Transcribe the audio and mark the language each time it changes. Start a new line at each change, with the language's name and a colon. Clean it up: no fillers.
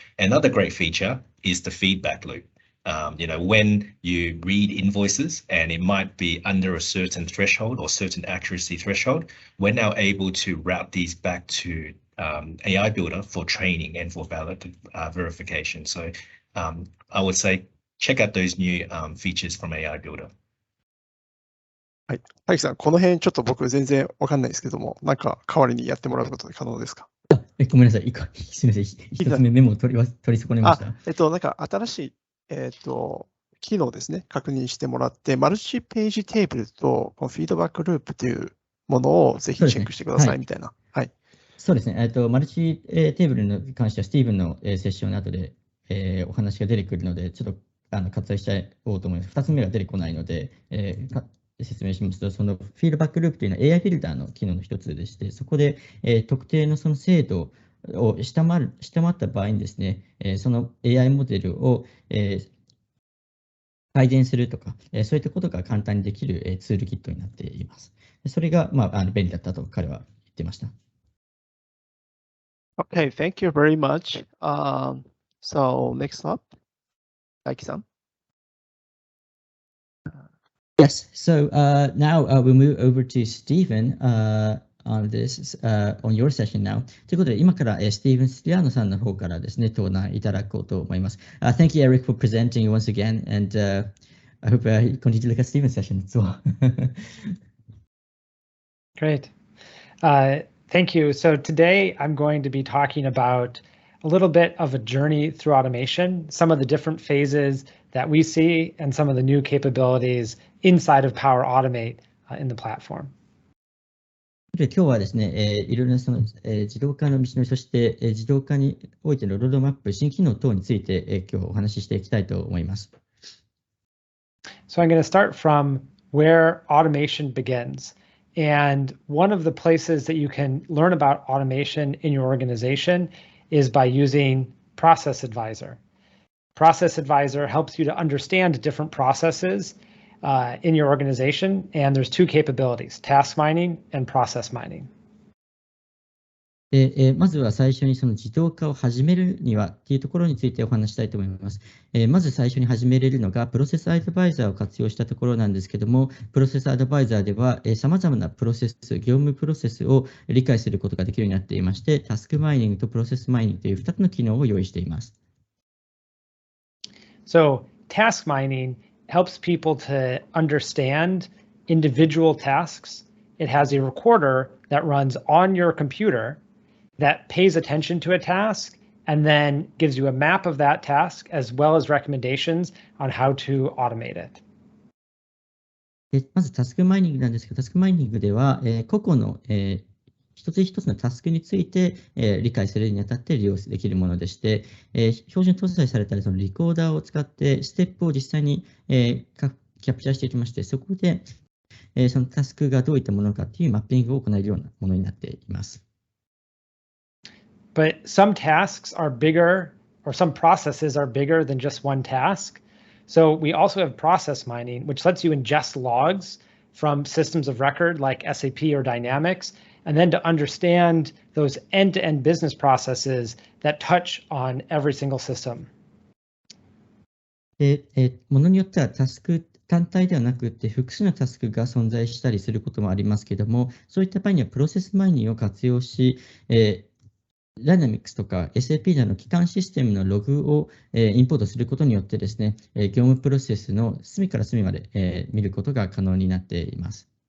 English: Another great feature is the feedback loop. When you read invoices and it might be under a certain threshold or certain accuracy threshold, we're now able to route these back to AI Builder for training and for valid verification. So I would say check out those new features from AI Builder.
Japanese: はい。大樹さん、この辺ちょっと僕全然わかんないですけども、なんか代わりにやってもらうことで可能ですか？ごめんなさい。すみません。一つ目メモを取り損ねました。なんか新しい、機能ですね、確認してもらって、マルチページテーブルとこのフィードバックループというものをぜひチェックしてくださいみたいな。はい。そうですね。マルチテーブルに関しては、スティーブンのセッションの後でお話が出てくるので、ちょっと割愛しちゃおうと思います。 2つ目が出てこないので、説明しますと、そのフィードバックループというのは AI ビルダーの機能の一つでして、そこで、特定のその精度を下回った場合にですね、その AI モデルを、改善するとか、そういったことが簡単にできる、ツールキットになっています。それが、便利だったと彼は言ってました。
English: Okay, thank you very much. So next up, Daiki-san. Yes, so now we'll move over to Stephen on this, on your session now.
Japanese: ということで、今から、スティーブン・スティアーノさんの方からですね、登壇いただこうと思います。
English: Thank you, Eric, for presenting once again, and I hope you continue to look at Stephen's session as well. Great. Thank you. So today I'm going to be talking about a little bit of a journey through automation, some of the different phases that we see, and some of the new capabilities inside of Power Automate in the platform.
Japanese: 今日はですね、いろいろなその、自動化の道のり、そして、自動化においてのロードマップ、新機能等について、今日お話ししていきたいと思います。
English: So I'm going to start from where automation begins. And one of the places that you can learn about automation in your organization is by using Process Advisor. Process Advisor helps you to understand different processes in your organization, and there's two capabilities, task mining and process mining.
Japanese: まずは最初にその自動化を始めるにはっていうところについてお話したいと思います。まず最初に始めれるのがプロセスアドバイザーを活用したところなんですけども、プロセスアドバイザーでは様々なプロセス、業務プロセスを理解することができるようになっていまして、タスクマイニングとプロセスマイニングという2つの機能を用意しています。
English: So task mining helps people to understand individual tasks. It has a recorder that runs on your computer that pays attention to a task and then gives you a map of that task as well as recommendations on how to automate it.
Japanese: まずタスクマイニングなんですけど、タスクマイニングでは、個々の、一つ一つのタスクについて、理解するにあたって利用できるものでして、標準搭載されたそのリコーダーを使ってステップを実際に、キャプチャーしていきまして、そこで、そのタスクがどういったものかというマッピングを行えるようなものになっています。
English: But some tasks are bigger, or some processes are bigger than just one task. So we also have process mining, which lets you ingest logs from systems of record like SAP or Dynamics, and then to understand those end-to-end business processes that touch on every single system.
Japanese: ものによってはタスク単体ではなくて複数のタスクが存在したりすることもありますけども、そういった場合にはプロセスマイニングを活用し、Dynamics とか SAP などの基幹システムのログをインポートすることによってですね、業務プロセスの隅から隅まで見ることが可能になっています。